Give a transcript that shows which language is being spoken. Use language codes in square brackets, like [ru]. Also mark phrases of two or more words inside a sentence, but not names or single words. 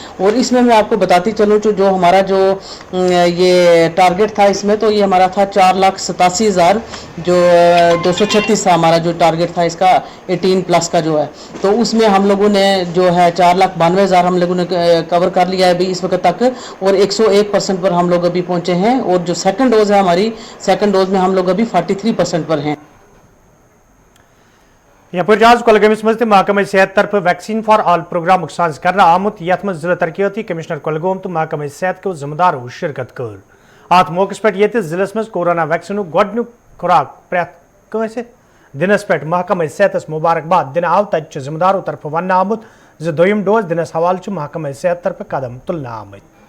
[hi] और इसमें मैं आपको बताती चलूँ जो हमारा जो ये टारगेट था इसमें, तो ये हमारा था 4,87,000 जो 236 था हमारा जो टारगेट था इसका 18+ का जो है. तो उसमें हम लोगों ने जो है 4,92,000 हम लोगों ने कवर कर लिया है अभी इस वक्त तक, और 101% पर हम लोग अभी पहुँचे हैं. और जो [en] second dose [hi] है हमारी, [en] second dose [hi] में हम लोग अभी 43% पर हैं. [ks] यपर आज कुलगमस मज महकमे सेहत तरफ [en] vaccine for all programme [ks] साज कर आमुत यथ मज जिला तरक्याती कमिश्नर कुलगाम तो महकमे सेहत के जिम्मेदारों शिरकत कर. अत मौके पे जिले मज [en] corona vaccine [ks] गोडनुक खुराक प्रेत कंसे दिनस पे महकमे सेहतस मुबारकबाद दिन आव तत जिम्मेदारों तरफ वन आमुत दोयम डोज दिनस हवाले महकमे सेहत तरफ कदम तुलना आमत.